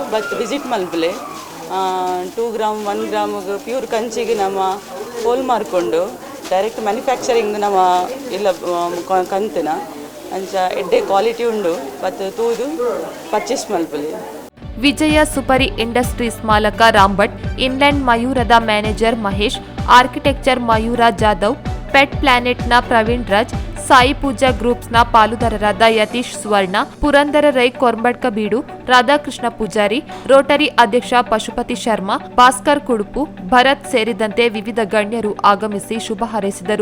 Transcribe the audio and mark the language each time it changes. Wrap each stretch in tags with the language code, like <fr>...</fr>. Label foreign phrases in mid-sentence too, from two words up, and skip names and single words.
<en>but visit</en> <tcy>ಮಲ್ಪಲೆ 2 ಗ್ರಾಮ್ 1 ಗ್ರಾಮ್ಗೆ ಪ್ಯೂರ್ ಕಂಚಿಗೆ ನಮ್ಮ ಹೋಲ್ ಮಾರ್ಕೊಂಡು</tcy> <en>direct manufacturing</en> <tcy>ನಮ್ಮ ಇಲ್ಲ ಕಂತಿನ ಅಂಚ ಎಡ್ಡೆ ಕ್ವಾಲಿಟಿ ಉಂಡು. ಮತ್ತು ತೂದು ಪರ್ಚೇಸ್ ಮಲ್ಪಲೆ.</tcy> <kn>ವಿಜಯ ಸುಪರಿ ಇಂಡಸ್ಟ್ರೀಸ್ ಮಾಲಕ ರಾಂಭಟ್, ಇನ್ಲ್ಯಾಂಡ್ ಮಯೂರದ ಮ್ಯಾನೇಜರ್ ಮಹೇಶ್, ಆರ್ಕಿಟೆಕ್ಚರ್ ಮಯೂರ ಜಾಧವ್, ಪೆಟ್ ಪ್ಲಾನೆಟ್ನ ಪ್ರವೀಣ್ ರಾಜ್, ಸಾಯಿ ಪೂಜಾ ಗ್ರೂಪ್ಸ್ನ ಪಾಲುದಾರರಾದ ಯತೀಶ್ ಸುವರ್ಣ, ಪುರಂದರ ರೈ ಕೊರ್ಮಡ್ಕ ಬೀಡು, ರಾಧಾಕೃಷ್ಣ ಪೂಜಾರಿ, ರೋಟರಿ ಅಧ್ಯಕ್ಷ ಪಶುಪತಿ ಶರ್ಮಾ, ಭಾಸ್ಕರ್ ಕುಡುಪು, ಭರತ್ ಸೇರಿದಂತೆ ವಿವಿಧ ಗಣ್ಯರು ಆಗಮಿಸಿ ಶುಭ ಹಾರೈಸಿದರು.</kn>